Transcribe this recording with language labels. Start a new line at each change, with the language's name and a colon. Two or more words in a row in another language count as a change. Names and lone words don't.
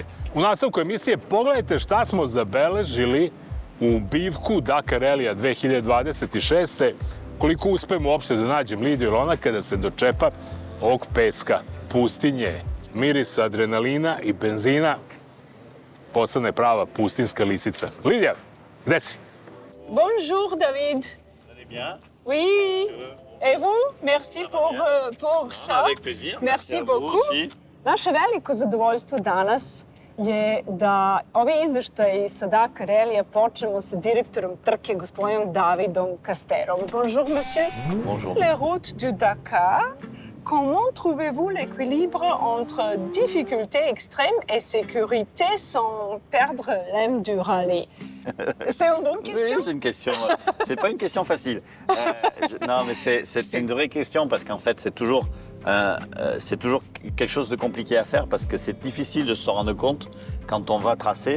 Serbian: U nastavku emisije pogledajte šta smo zabeležili u bivku Dakar relija 2026. Koliko uspem uopšte da nađem Lidiju ili ona kada se dočepa ovog peska, pustinje, mirisa adrenalina i benzina, postane prava pustinska lisica. Lidija, gde si?
French: Bonjour David. Vous allez bien? Oui. Et vous? Merci pour ça. Avec plaisir. Merci beaucoup.
Serbian: Naše veliko zadovoljstvo danas je da ovi izveštaji sa Dakar relija počnemo sa direktorom trke, gospodinom Davidom Kasterom.
French: Bonjour, monsieur. Bonjour. Les routes du Dakar. Comment trouvez-vous l'équilibre entre difficulté extrême et sécurité sans perdre l'âme du rallye? C'est une bonne question? Oui, c'est une question. C'est pas une question facile. Non, mais c'est une vraie question parce qu'en fait, c'est toujours quelque chose de compliqué à faire parce que c'est difficile de se rendre compte quand on va tracer.